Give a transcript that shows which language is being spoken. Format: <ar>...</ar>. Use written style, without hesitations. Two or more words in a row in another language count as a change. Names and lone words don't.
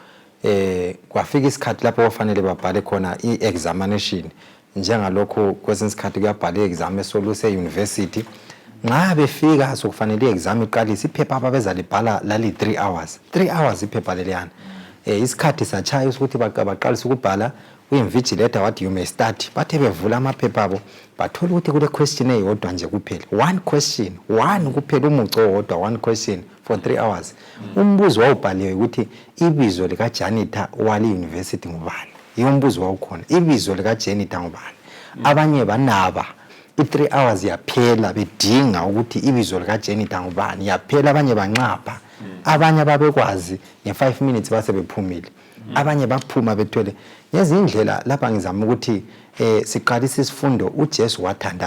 <nd>kwafika isikhathi lapho kufanele babhale khona i-examination njengalokho kwesinye isikhathi kuyabhala i-exam esoluse university nxa befika sokufanele i-exam iqalise iphepha ababezalibhala lali 3 hours 3 hours iphepha leliyana isikhathi satshaya ukuthi baqalisa ukubhala uinvigilator wathi</nd> <en>you may start</en> <nd>bathe bevula amaphepha abo bathola ukuthi kule question eyodwa nje kuphela one kuphela umuco wodwa</nd> <en>one question for 3 hours</en> <nd>umbuzo wawubhaliwe ukuthi ibizo lika janitor wali university ngubani umbuzo wawukhona ibizo lika janitor ngubani abanye banaba i3 hours yaphela bedinga ukuthi ibizo lika janitor ngubani yaphela abanye banqapha abanye babekwazi nge5 minutes base bephumile abanye baphuma bethwele ngezindlela lapha ngizama ukuthi siqalisa isifundo uJesu wathanda</nd>